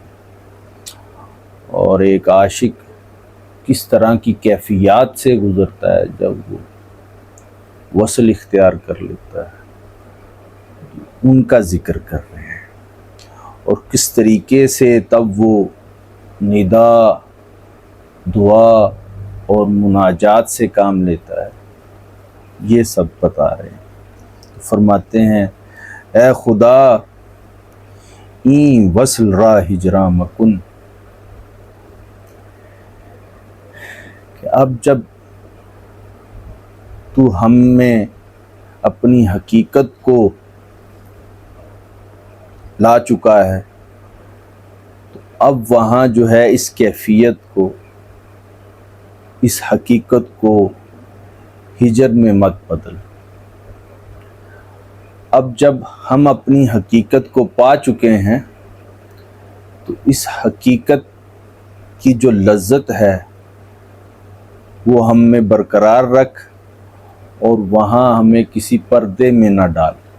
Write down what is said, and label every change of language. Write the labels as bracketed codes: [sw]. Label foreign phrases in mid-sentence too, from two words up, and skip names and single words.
[ur] اور ایک عاشق کس طرح کی کیفیات سے گزرتا ہے جب وہ وصل اختیار کر لیتا ہے، ان کا ذکر کر رہے ہیں، اور کس طریقے سے تب وہ ندا، دعا اور مناجات سے کام لیتا ہے، یہ سب بتا رہے ہیں۔ تو فرماتے ہیں [fa] اے خدا این وصل را ہجراں مکن، [ur] کہ اب جب تو ہم میں اپنی حقیقت کو لا چکا ہے، تو اب وہاں جو ہے اس کیفیت کو، اس حقیقت کو ہجر میں مت بدل، اب جب ہم اپنی حقیقت کو پا چکے ہیں تو اس حقیقت کی جو لذت ہے وہ ہم میں برقرار رکھ، اور وہاں ہمیں کسی پردے میں نہ ڈال۔